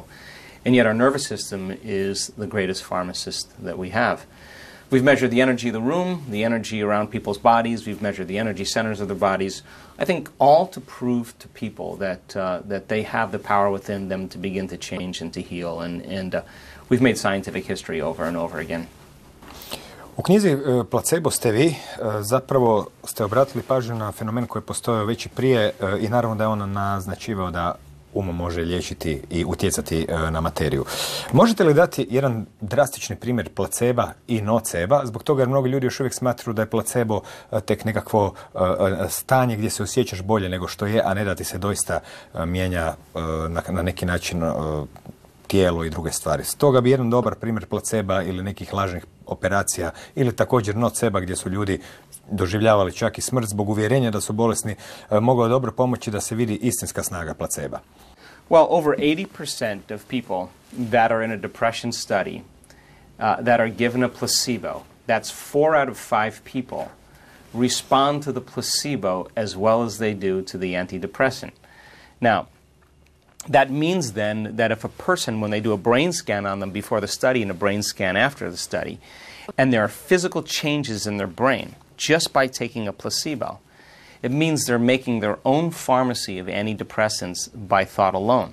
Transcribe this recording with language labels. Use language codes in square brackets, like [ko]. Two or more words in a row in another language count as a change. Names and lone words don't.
[en] And yet our nervous system is the greatest pharmacist that we have. We've measured the energy of the room, the energy around people's bodies. We've measured the energy centers of their bodies. I think all to prove to people that they have the power within them to begin to change and to heal. And we've made scientific history over and over again. [hr] U knjizi Placebo ste vi zapravo ste obratili pažnju na fenomen koji je postojao već i prije i naravno da je on naznačivao da umom može liječiti i utjecati na materiju. Možete li dati jedan drastični primjer placeba i noceba, zbog toga jer mnogi ljudi još uvijek smatruju da je placebo tek nekakvo stanje gdje se osjećaš bolje nego što je, a ne da ti se doista mijenja na neki način tijelo i druge stvari. Stoga bi jedan dobar primjer placeba ili nekih lažnih operacija ili također noceba gdje su ljudi doživljavali čak i smrt zbog uvjerenja da su bolesni, mogao dobro pomoći da se vidi istinska snaga placeba. [en] Well, over 80% of people that are in a depression study that are given a placebo, that's 4 out of 5 people, respond to the placebo as well as they do to the antidepressant. Now, that means then that if a person, when they do a brain scan on them before the study and a brain scan after the study, and there are physical changes in their brain just by taking a placebo, it means they're making their own pharmacy of antidepressants by thought alone.